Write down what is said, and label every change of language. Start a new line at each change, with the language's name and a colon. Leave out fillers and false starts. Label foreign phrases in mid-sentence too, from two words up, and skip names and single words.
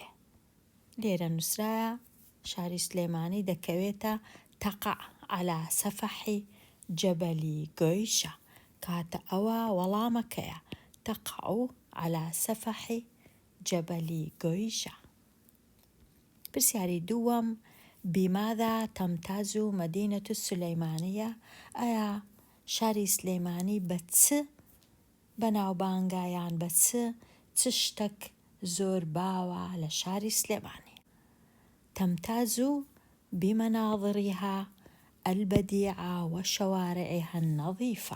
Central Kurdish: لێرە نووسرایە شاری سلێمانی دەکەوێتە
Arabic: تەقع على سەفەحی جەبەلی گۆیشە.
Central Kurdish: کاتە ئەوە وەڵامەکەیە،
Arabic: تەقع على سەفەحی جەبەلی گۆیشە.
Central Kurdish: پرسیاری دووەم:
Arabic: بماذا تمتاز مدينة السليمانية؟
Central Kurdish: ئایا شاری سلێمانی بە چ بەناوبانگایان بە چ شتێک زۆر باوە لە شاری سلێمانی؟
Arabic: تمتاز بمناظرها البديعة وشوارعها النظيفة.